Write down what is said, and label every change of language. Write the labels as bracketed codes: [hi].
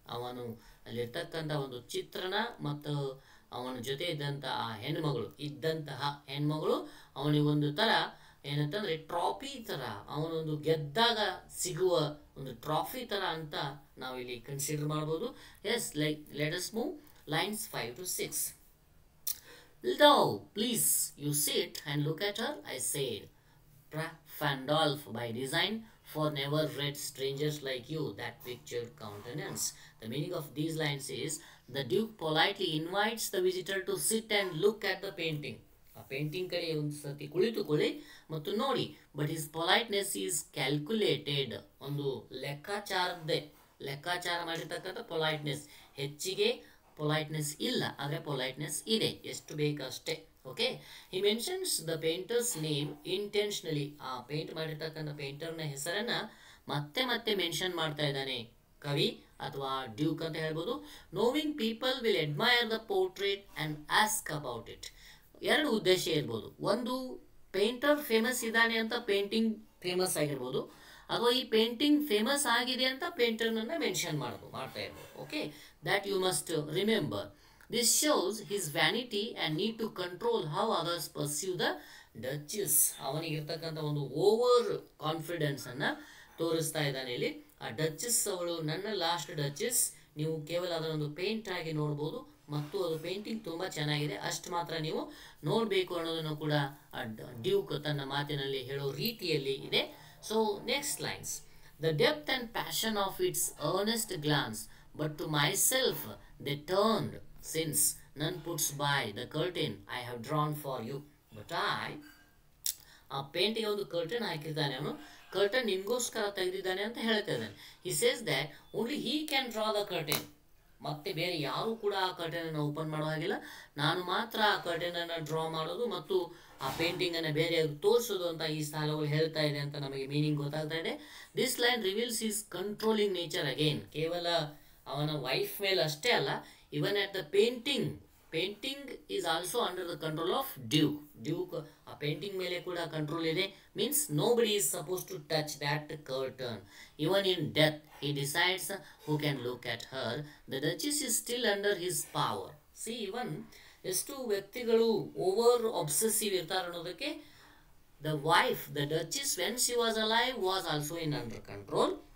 [kn] ಅವನು ಅಲ್ಲಿರ್ತಕ್ಕಂಥ ಒಂದು ಚಿತ್ರಣ ಮತ್ತು ಅವನ ಜೊತೆ ಇದ್ದಂತಹ ಹೆಣ್ಮಗಳು ಅವನಿಗೊಂದು ಥರ ಏನಂತಂದರೆ ಟ್ರಾಫಿ ಥರ, ಅವನೊಂದು ಗೆದ್ದಾಗ ಸಿಗುವ ಒಂದು ಟ್ರಾಫಿ ಥರ ಅಂತ ನಾವಿಲ್ಲಿ ಕನ್ಸಿಡರ್ ಮಾಡ್ಬೋದು. [en] Yes, like let us move lines 5 to 6. Thou, please, you sit and look at her, I said. Fandolf by design, for never read strangers like you that pictured countenance. The meaning of these lines is, the Duke politely invites the visitor to sit and look at the painting. [kn] ಆ painting ಕಡೆ ಒಂದು ಸತಿ ಕುಳಿತುಕೊಳ್ಳಿ ಮತ್ತು ನೋಡಿ. [en] But his politeness is calculated. [kn] ಒಂದು ಲೆಕ್ಕಾಚಾರ ಮಾಡಿರ್ತಕ್ಕಂಥ politeness. ಹೆಚ್ಚಿಗೆ ಪೊಲೈಟ್ನೆಸ್ ಇಲ್ಲ, ಆದರೆ ಪೊಲೈಟ್ನೆಸ್ ಇದೆ, ಎಷ್ಟು ಬೇಕಷ್ಟೇ. [en] Okay, he mentions the painter's name intentionally. [kn] ಆ ಪೇಂಟ್ ಮಾಡಿರ್ತಕ್ಕಂಥ ಪೇಂಟರ್ನ ಹೆಸರನ್ನು ಮತ್ತೆ ಮತ್ತೆ ಮೆನ್ಷನ್ ಮಾಡ್ತಾ ಇದ್ದಾನೆ ಕವಿ ಅಥವಾ ಡ್ಯೂಕ್ ಅಂತ ಹೇಳ್ಬೋದು. [en] Knowing people will admire the portrait and ask about it. [kn] ಎರಡು ಉದ್ದೇಶ ಇರ್ಬೋದು. ಒಂದು, ಪೇಂಟರ್ ಫೇಮಸ್ ಇದ್ದಾನೆ ಅಂತ ಪೇಂಟಿಂಗ್ ಫೇಮಸ್ ಆಗಿರ್ಬೋದು, ಅಥವಾ ಈ ಪೇಂಟಿಂಗ್ ಫೇಮಸ್ ಆಗಿದೆ ಅಂತ ಪೇಂಟರ್ನನ್ನು ಮೆನ್ಷನ್ ಮಾಡ್ತಾ ಇರ್ಬೋದು. [en] Okay, that you must remember. This shows his vanity and need to control how others pursue the duchess. [kn] ಅವನಿಗಿರ್ತಕ್ಕಂಥ ಒಂದು ಓವರ್ ಕಾನ್ಫಿಡೆನ್ಸನ್ನು ತೋರಿಸ್ತಾ ಇದ್ದಾನೆ ಇಲ್ಲಿ. ಆ ಡಚಸ್ ಅವಳು ನನ್ನ ಲಾಸ್ಟ್ ಡಚಸ್, ನೀವು ಕೇವಲ ಅದನ್ನೊಂದು ಪೇಂಟ್ ಆಗಿ ನೋಡ್ಬೋದು ಮತ್ತು ಅದು ಪೇಂಟಿಂಗ್ ತುಂಬ ಚೆನ್ನಾಗಿದೆ, ಅಷ್ಟು ಮಾತ್ರ ನೀವು ನೋಡಬೇಕು ಅನ್ನೋದನ್ನು ಕೂಡ ಡ್ಯೂಕ್ ತನ್ನ ಮಾತಿನಲ್ಲಿ ಹೇಳೋ ರೀತಿಯಲ್ಲಿ ಇದೆ. [en] So next lines, the depth and passion of its earnest glance, but to myself they turned, since none puts by the curtain I have drawn for you. [kn] But ಆ ಪೇಂಟಿಗೆ ಒಂದು ಕರ್ಟನ್ ಹಾಕಿದ್ದಾನೆ, ಅವನು ಕರ್ಟನ್ ನಿಮಗೋಸ್ಕರ ತೆಗೆದಿದ್ದಾನೆ ಅಂತ ಹೇಳ್ತಾ ಇದ್ದಾನೆ. [en] He says that only he can draw the curtain. [kn] ಮತ್ತೆ ಬೇರೆ ಯಾರೂ ಕೂಡ ಆ ಕರ್ಟನನ್ನು ಓಪನ್ ಮಾಡೋ ಹಾಗಿಲ್ಲ, ನಾನು ಮಾತ್ರ ಆ ಕರ್ಟನನ್ನು ಡ್ರಾ ಮಾಡೋದು ಮತ್ತು ಆ ಪೇಂಟಿಂಗನ್ನು ಬೇರೆ ತೋರಿಸೋದು ಅಂತ ಈ ಸಾಲುಗಳು ಹೇಳ್ತಾ ಇದೆ ಅಂತ ನಮಗೆ ಮೀನಿಂಗ್ ಗೊತ್ತಾಗ್ತಾ ಇದೆ. [en] This line reveals is controlling nature again. [kn] ಕೇವಲ ಅವನ ವೈಫ್ ಮೇಲೆ ಅಷ್ಟೇ ಅಲ್ಲ, [en] Even at the painting is also under the control of duke. [kn] ಆ ಪೇಂಟಿಂಗ್ ಮೇಲೆ ಕೂಡ ಕಂಟ್ರೋಲ್ ಇದೆ. [en] Means nobody is suppose to touch that curtain. Even in death he decides who can look at her. The duchess is still under his power. See, even [kn] ಎಷ್ಟು ವ್ಯಕ್ತಿಗಳು over obsessive ಇರ್ತಾರೆ ಅನ್ನೋದಕ್ಕೆ, [en] the wife, the duchess, when she was alive was also in under control.